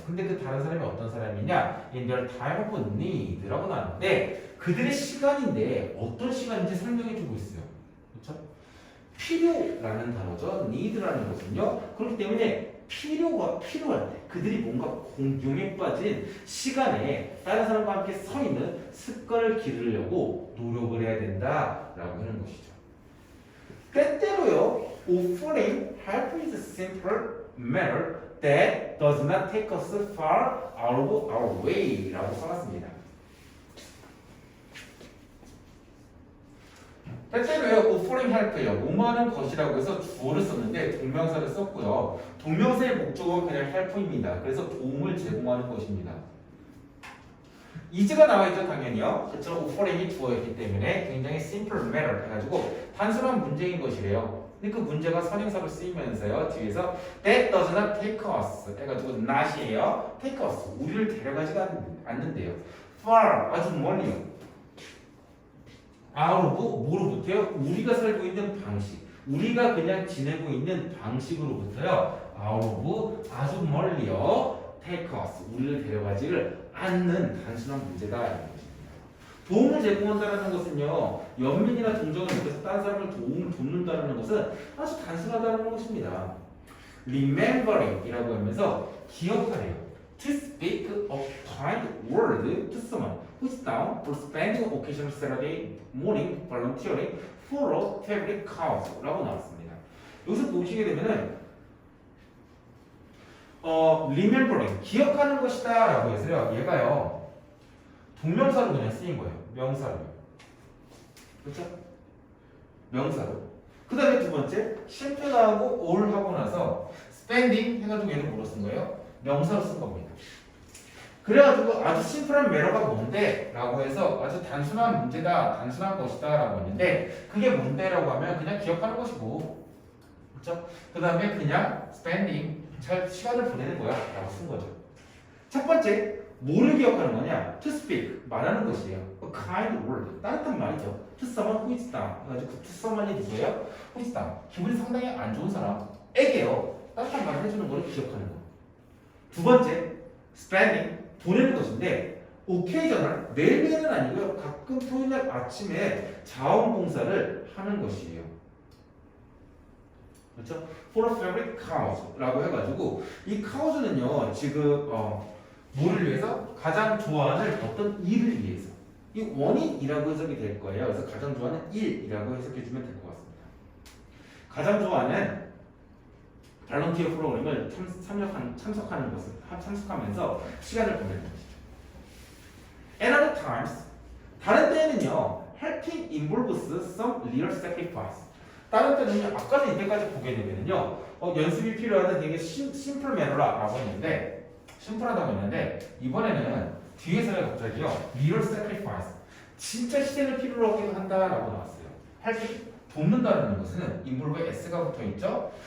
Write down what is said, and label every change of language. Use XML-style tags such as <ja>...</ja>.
<ko>근데 그 다른 사람이 어떤 사람이냐?</ko> <en>in their time of need</en> <ko>라고 나왔는데 그들의 시간인데 어떤 시간인지 설명해주고 있어요. 그렇죠? 필요라는 단어죠. need라는 것은요. 그렇기 때문에 필요가 필요할 때 그들이 뭔가 공경에 빠진 시간에 다른 사람과 함께 서 있는 습관을 기르려고 노력을 해야 된다라고 하는 것이죠. 때때로요,</ko> <en>offering help is a simple matter that does not take us far out of our way라고 써놨습니다.</en> <ko>때때로요,</ko> <en>offering help</en> <ko>예요. 뭐뭐하는 것이라고 해서 주어를 썼는데 동명사를 썼고요. 동명사의 목적은 그냥 help입니다. 그래서 도움을 제공하는 것입니다. is가 나와있죠, 당연히요. 그렇죠? offering이 주어였기 때문에 굉장히</ko> <en>simple matter</en> <ko>해가지고 단순한 문제인 것이래요. 근데 그 문제가 선행사로 쓰이면서요, 뒤에서</ko> <en>that does not take us</en> <ko>해가지고 not이에요. take us 우리를 데려가지가 않는데요. far 아주 멀리요. out of 뭐로부터요? 우리가 살고 있는 방식, 우리가 그냥 지내고 있는 방식으로부터요. out of 아주 멀리요.</ko> <en>take us</en> <ko>우리를 데려가지를 않는 단순한 문제다 이런 것입니다. 도움을 제공한다는 것은요, 연민이나 동정을 통해서 다른 사람을 돕는다는 것은 아주 단순하다는 것입니다. remembering이라고 하면서 기억하래요.</ko> <en>to speak a kind word to someone who is down for spending occasional Saturday morning volunteering for a favorite cause라고</en> <ko>나왔습니다. 여기서 보시게 되면은 remembering 기억하는 것이다 라고 해서요, 얘가요 동명사로 그냥 쓰인 거예요. 명사로. 그렇죠? 명사로. 그 다음에 두 번째 심플하고 all 하고 나서 spending 해가지고 얘는 뭐로 쓴 거예요? 명사로 쓴 겁니다. 그래가지고 아주 심플한 매너가 뭔데? 라고 해서 아주 단순한 문제다, 단순한 것이다 라고 했는데 그게 뭔데? 라고 하면 그냥 기억하는 것이고, 그렇죠? 그 다음에 그냥 spending 잘 시간을 보내는 거야 라고 쓴 거죠. 첫 번째, 뭐를 기억하는 거냐? To speak, 말하는 것이에요.</ko> <en>A kind word,</en> <ko>따뜻한 말이죠.</ko> <en>To someone who is down,</en> <ko>그래가지고</ko> <en>to someone이 누구예요? Who is down,</en> <ko>기분이 상당히 안 좋은 사람에게요 따뜻한 말을 해주는 거를 기억하는 거. 두 번째, spending, 보내는 것인데 occasional, 매일매일은 아니고요. 가끔 토요일날 아침에 자원봉사를 하는 것이에요. 그렇죠?</ko> <en>For a favorite cause</en> <ko>라고 해가지고 이 cause는요 지금 뭐를 위해서? 가장 좋아하는 어떤 일을 위해서. 이 원인이라고 해석이 될 거예요. 그래서 가장 좋아하는 일이라고 해석해주면 될 것 같습니다. 가장 좋아하는 발런티어 프로그램을 참석하는 것을 참석하면서 시간을 보내는 것이죠.</ko> <en>At other times,</en> <ko>다른 때에는요,</ko> <en>helping involves some real sacrifice.</en> <ko>다른 때는요, 아까는 이때까지 보게 되면요, 연습이 필요하다 되게 심플 매너라고 했는데, 심플하다고 했는데, 이번에는 뒤에서는 갑자기요,</ko> <en>real sacrifice.</en> <ko>진짜 희생을 필요로 하기도 한다라고 나왔어요. helping 돕는다는 것은 involve에 s가 붙어 있죠.</ko>